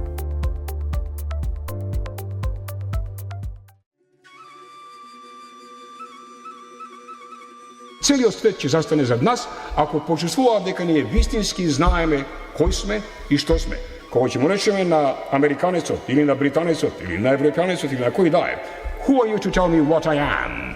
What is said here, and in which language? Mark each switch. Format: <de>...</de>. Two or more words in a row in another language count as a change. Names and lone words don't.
<mk>Целиот свет ќе застане зад нас ако почувствуваат дека ние вистински знаеме кој сме и што сме. Кога ќе му речеме на американецот или на британецот или на европеанецот или на кој да е,</mk> <en>who are you to tell me what I am?</en>